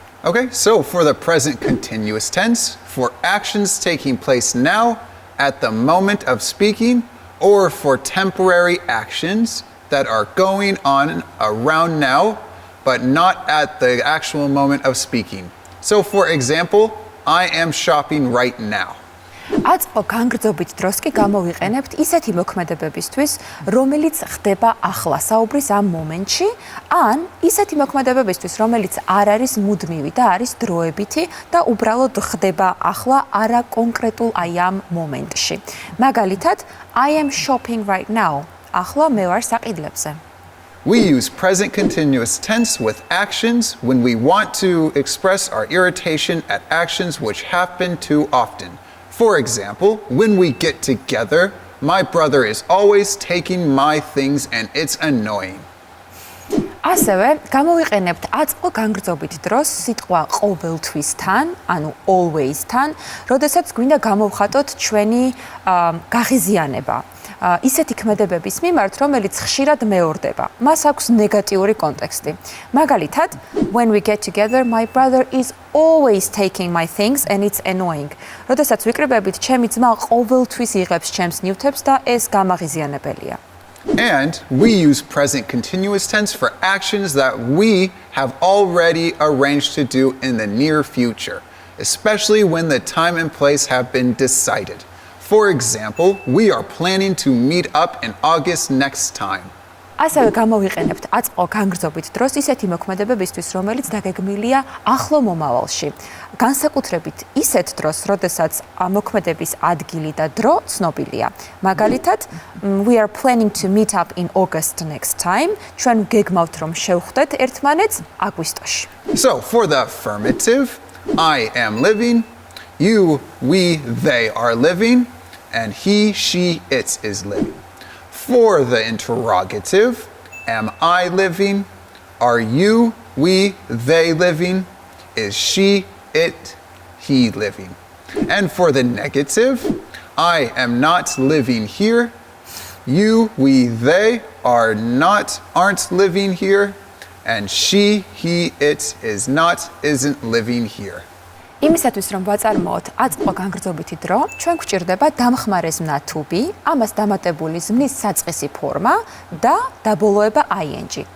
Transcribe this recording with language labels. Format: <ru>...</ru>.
<en>Okay, so for the present continuous tense, for actions taking place now, at the moment of speaking, or for temporary actions that are going on around now, but not at the actual moment of speaking. So for example, I am shopping right now.</en> <ka>აწმყო განგრძობით დროს კი გამოვიყენებთ ისეთი მოქმედებებისთვის, რომელიც ხდება ახლა საუბრის ამ მომენტში, ან ისეთი მოქმედებებისთვის, რომელიც არ არის მუდმივი და არის დროებითი და უბრალოდ ხდება ახლა არა კონკრეტულ აი ამ მომენტში.</ka> <en>მაგალითად, I am shopping right now.</en> <ka>ახლა მე ვარ საყიდლებზე.</ka> <en>We use present continuous tense with actions when we want to express our irritation at actions which happen too often. For example, when we get together, my brother is always taking my things and it's annoying.</en> <ka>ასევე გამოვიყენებთ აწმყო განგრძობით დროს სიტყვა ყოველთვისთან, ანუ always-თან, როდესაც გვინდა გამოვხატოთ ჩვენი გაღიზიანება. ისეთი ქმედებების მიმართ, რომელიც ხშირად მეორდება. მას აქვს ნეგატიური კონტექსტი.</ka> <en>მაგალითად, when we get together, my brother is always taking my things and it's annoying.</en> <ka>როდესაც ვიკრიბებით, ჩემი ძმა ყოველთვის იღებს ჩემს ნივთებს და ეს გამაღიზიანებელია.</ka> <en>And we use present continuous tense for actions that we have already arranged to do in the near future, especially when the time and place have been decided. For example, we are planning to meet up in August next time.</en> <ka>ასევე გამოვიყენებთ აწმყო განგრძობით დროს ისეთი მოქმედებებისთვის, რომელიც დაგეგმილია ახლო მომავალში. განსაკუთრებით ისეთ დროს, როდესაც მოქმედების ადგილი და დრო ცნობილია.</ka> <en>მაგალითად, we are planning to meet up in August next time.</en> <ka>ჩვენ გეგმავთ რომ შევხვდეთ ერთმანეთს აგვისტოში.</ka> <en>So, for the affirmative, I am living, you, we, they are living, and he, she, it is living. For the interrogative, am I living? Are you, we, they living? Is she, it, he living? And for the negative, I am not living here. You, we, they aren't living here. And she, he, it isn't living here.</en> <ka>იმისათვის რომ ვაწარმოოთ აწმყო განგრძობითი დრო, ჩვენ გვჭირდება დამხმარე ზმნა to be, ამას დამატებული ზმნის საწყისი ფორმა და დაბოლოება ing.</ka>